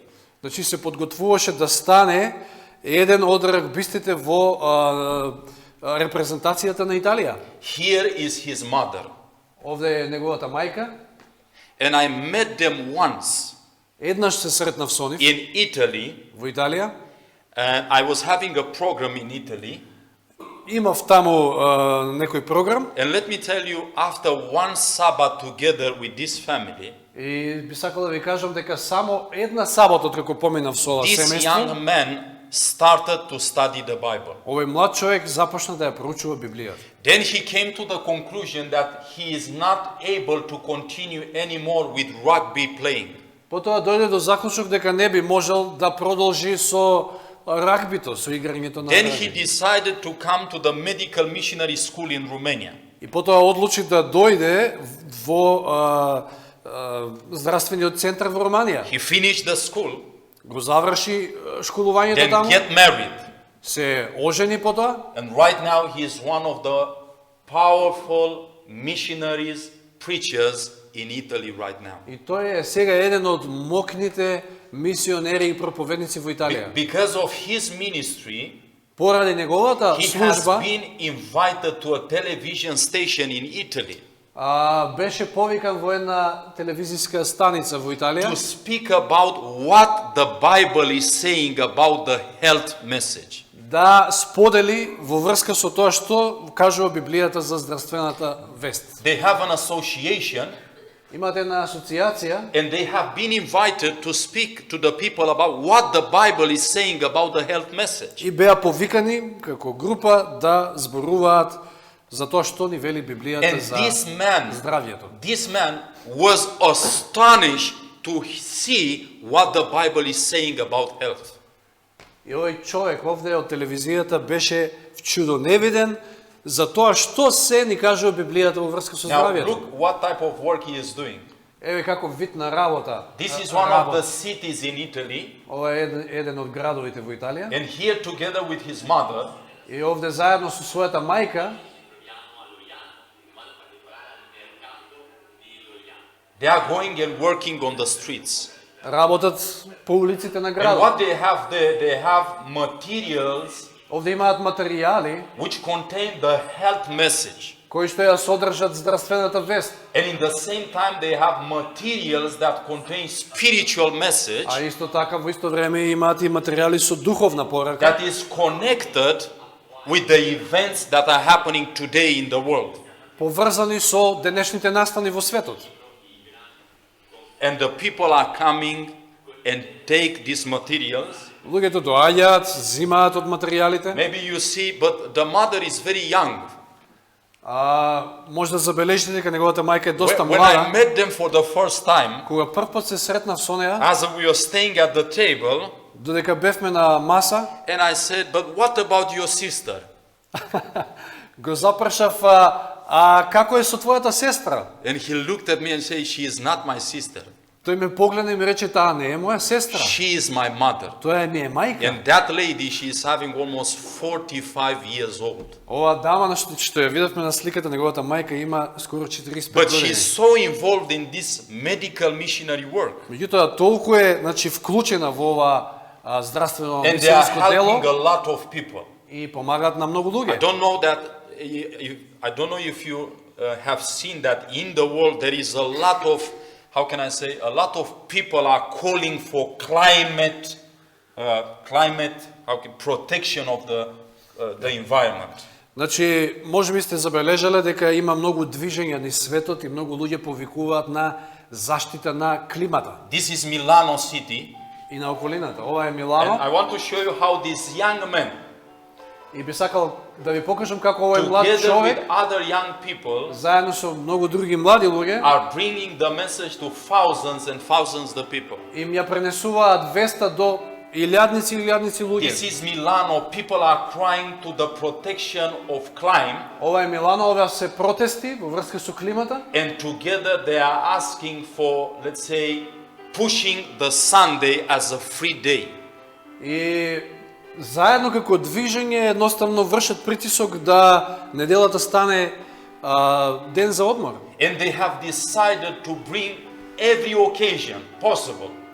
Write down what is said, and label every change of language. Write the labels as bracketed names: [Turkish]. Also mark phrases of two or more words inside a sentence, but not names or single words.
[Macedonian] Значи се подготвуваше да стане еден од рагбистите во репрезентацијата на Италија. [English] Here is his mother. [Macedonian] Овде е неговата мајка. [English] And I met them once [Macedonian] Еднаш се сретнав со нив [English] in Italy. [Macedonian] во Италија. [English] And I was having a program in Italy. [Macedonian] Имав таму некој програм [English] And let me tell you, after one Sabbath together with this family, [Macedonian] и би сакал да ви кажам дека само една сабота откако поминав со ова [English] this [Macedonian] семејство, [English] young man started to study the Bible. [Macedonian] овој млад човек започна да ја проучува Библијата. [English] Then he came to the conclusion that he is not able to continue anymore with rugby playing. [Macedonian] Потоа дојде до заклучок дека не би можел да продолжи со рагбито, со играњето на [English] Then he [Macedonian] рагби. [English] decided to come to the medical missionary school in Romania. [Macedonian] И потоа одлучи да дојде во здравствениот центар во Романија. [English] He finished the school, [Macedonian] Го заврши школувањето [English] then [Macedonian] таму, [English] get married. [Macedonian] се ожени потоа [English] And right now he is one of the powerful missionaries, preachers in Italy right now. [Macedonian] и тој е сега еден од мокните мисионери и проповедници во Италија. [English] Because of his ministry, [Macedonian] Поради неговата [English] he has [Macedonian] служба [English] been invited to a television station in Italy [Macedonian] беше повикан во една телевизиска станица во Италија [English] to speak about what the Bible is saying about the health message. [Macedonian] да сподели во врска со тоа што кажува Библијата за здравствената вест. [English] They have an association [Macedonian] Имате една асоциација [English] and they have been invited to speak to the people about what the Bible is saying about the health message. [Macedonian] и беа повикани како група да зборуваат за тоа што ни вели Библијата [English] And [Macedonian] за [English] this [Macedonian] здравјето. [English] man was astonished to see what the Bible is saying about health. [Macedonian] И овој човек овде од телевизијата беше чудоневиден за тоа што се ни кажува Библијата во врска со [English] Now [Macedonian] здравјето. [English] look what type of work he is doing. [Macedonian] Еве како вид на работа. [English] This is one of the cities in Italy, [Macedonian] Ова е еден од градовите во Италија. [English] and here together with his mother, [Macedonian] И овде заедно со својата мајка, [English] they are going and working on the streets. [Macedonian] работат по улиците на [English] And [Macedonian] градот. [English] what they have there, they have materials [Macedonian] Овде имаат материјали [English] which contain the health message. [Macedonian] кои што ја содржат здравствената вест, [English] And in the same time, they have materials that contain spiritual message [Macedonian] а исто така во исто време имаат и материјали со духовна порака, [English] that is connected with the events that are happening today in the world. [Macedonian] поврзани со денешните настани во светот. [English] And the people are coming and take these materials. [Macedonian] Луѓето доаѓаат, зимаат од материјалите. [English] Maybe you see, but the mother is very young. [Macedonian] Може да забележите дека неговата мајка е доста [English] When I [Macedonian] млада. [English] met them for the first time, [Macedonian] Кога првпат се сретнав со неа, [English] as we were staying at the table, [Macedonian] додека бевме на маса, [English] and I said, but what about your sister? [Macedonian] го запрашав, како е со твојата сестра? [English] And he looked at me and said, she is not my sister. [Macedonian] Тој ме погледна и ми рече, таа не е моја сестра. [English] She is my mother. [Macedonian] Тоа е ми е мајка. [English] And that lady, she is having almost 45 years old. [Macedonian] Ова дама што ја видовме на сликата, неговата мајка има скоро 45 [English] But she [Macedonian] години. [English] is so involved in this medical missionary work. [Macedonian] Меѓутоа толку е, вклучена во ова здравствено [English] And they are [Macedonian] мисионско [English] helping [Macedonian] дело [English] a lot of people. [Macedonian] и помагаат на многу [English] I [Macedonian] луѓе. [English] don't know that, I don't know if you have seen that in the world there is a lot of, how can I say, a lot of people are calling for climate protection of the environment. [Macedonian] Значи, можеби сте забележале дека има многу движења низ светот и многу луѓе повикуваат на заштита на климата [English] This is Milano City, [Macedonian] и на околината. Ова е [English] and [Macedonian] Милано [English] I want to show you how these young men, [Macedonian] и би сакал да ви покажам како овој млад [English] together [Macedonian] човек [English] with other young people, [Macedonian] заедно со многу други млади луѓе [English] are bringing the message to thousands and thousands of people. [Macedonian] им ја пренесуваат веста до илјадници и илјадници [English] This [Macedonian] луѓе. [English] is Milano. People are crying to the protection of climate, [Macedonian] Ова е Милано, ова се протести во врска со климата [English] and together they are asking for, let's say, pushing the Sunday as a free day. [Macedonian] и заедно како движење едноставно вршат притисок да неделата стане ден за одмор. [English] And they have decided to bring every occasion possible